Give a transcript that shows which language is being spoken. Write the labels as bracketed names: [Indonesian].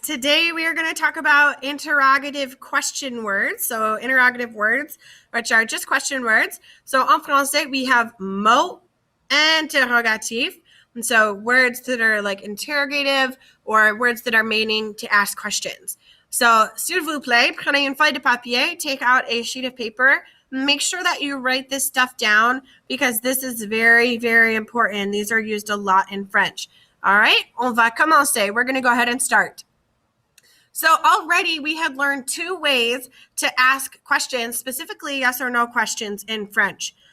[English] Today we are going to talk about interrogative question words. So interrogative words, which are just question words. So [French] en français, [English] we have mots interrogatifs. And so words that are like interrogative or words that are meaning to ask questions. [French] So s'il vous plaît, prenez une feuille de papier, [English] take out a sheet of paper. Make sure that you write this stuff down because this is very, very important. These are used a lot in French. All right, [French] on va commencer. [English] We're going to go ahead and start. So already we had learned two ways to ask questions, specifically yes or no questions in French.